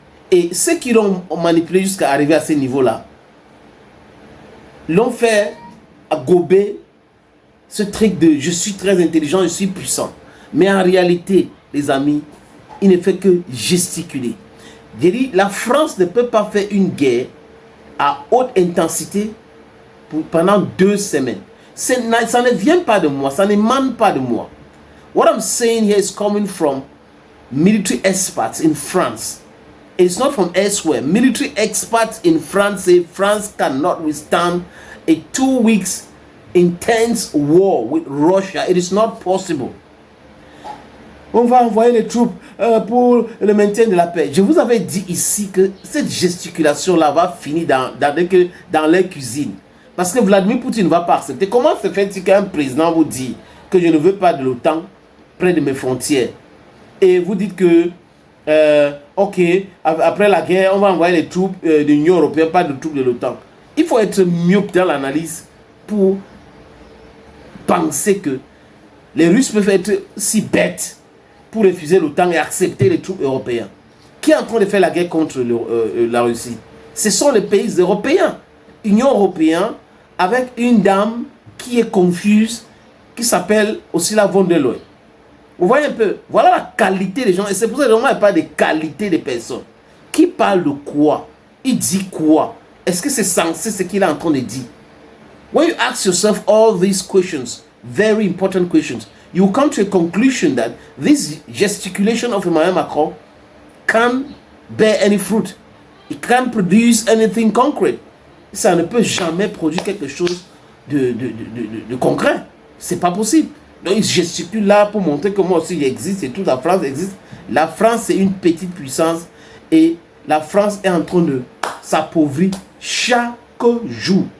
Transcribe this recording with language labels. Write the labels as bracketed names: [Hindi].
[French] Et ceux qui l'ont manipulé jusqu'à arriver à ce niveau-là, l'ont fait à gober ce truc de je suis très intelligent, je suis puissant. Mais en réalité, les amis, il ne fait que gesticuler. J'ai dit, la France ne peut pas faire une guerre à haute intensité pendant 2 semaines. Ça ne vient pas de moi, ça n'émane pas de moi. [English] What I'm saying here is coming from military experts in France. It's not from elsewhere. Military experts in France say France cannot withstand a 2 weeks intense war with Russia. It is not possible. [French] On va envoyer les troupes pour le maintien de la paix. Je vous avais dit ici que cette gesticulation-là va finir dans leur cuisine. Parce que Vladimir Poutine ne va pas accepter. Comment se fait-il qu'un président vous dit que je ne veux pas de l'OTAN près de mes frontières? Et vous dites que, ok, après la guerre, on va envoyer les troupes de l'Union européenne, pas de troupes de l'OTAN. Il faut être myope dans l'analyse pour penser que les Russes peuvent être si bêtes pour refuser l'OTAN et accepter les troupes européennes. Qui est en train de faire la guerre contre la Russie? Ce sont les pays européens. Union européenne avec une dame qui est confuse, qui s'appelle Ursula von der Leyen. Vous voyez un peu, voilà la qualité des gens. Et c'est pour ça que vraiment il n'y a pas de qualité des personnes. Qui parle de quoi? Il dit quoi? Est-ce que c'est censé ce qu'il est en train de dire? [English] When you ask yourself all these questions, very important questions, you come to a conclusion that this gesticulation of Emmanuel Macron can't bear any fruit. It can't produce anything concrete. [French] Ça ne peut jamais produire quelque chose de concret. C'est pas possible. Donc il gesticule là pour montrer que moi aussi il existe et toute la France existe. La France c'est une petite puissance et la France est en train de s'appauvrir chaque jour.